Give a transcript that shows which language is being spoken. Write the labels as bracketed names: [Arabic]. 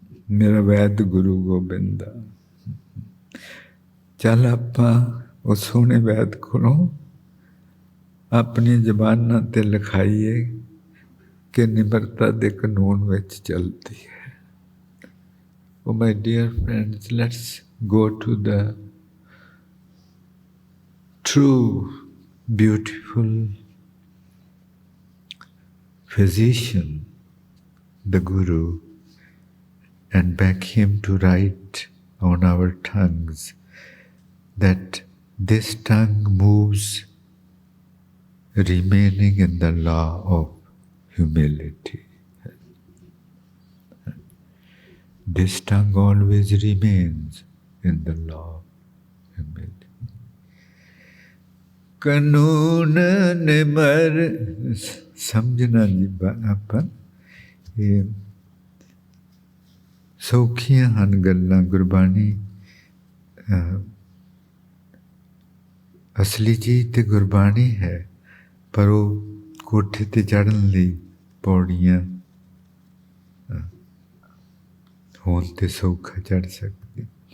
[Punjabi] ਮੇਰਾ ਵੈਦ ਗੁਰੂ ਗੋਬਿੰਦ ਦਾ, ਚੱਲ ਆਪਾਂ ਉਹ ਸੋਹਣੇ ਵੈਦ ਕੋਲੋਂ ਆਪਣੀ ਜ਼ਬਾਨਾਂ ਤੇ ਲਿਖਾਈਏ ਕਿ ਨਿਮਰਤਾ ਦੇ ਕਾਨੂੰਨ ਵਿੱਚ ਚੱਲਦੀ ਹੈ। [English] Oh my dear friends, let's go to the true, beautiful physician, the Guru, and beg him to write on our tongues that this tongue moves remaining in the law of humility. This tongue always remains in the law of humility. [Punjabi] ਕਾਨੂੰਨ ਨਿਮਰ ਸਮਝਣਾ ਜੀ ਆਪਾਂ, ਇਹ ਸੌਖੀਆਂ ਹਨ ਗੱਲਾਂ। ਗੁਰਬਾਣੀ ਅਸਲੀ ਚੀਜ਼ ਤੇ ਗੁਰਬਾਣੀ ਹੈ, ਪਰ ਉਹ ਕੋਠੇ ਤੇ ਚੜ੍ਹਨ ਲਈ ਪੌੜੀਆਂ ਹੋਣ ਤੇ ਸੌਖਾ ਚੜ੍ਹ ਸਕਦੇ।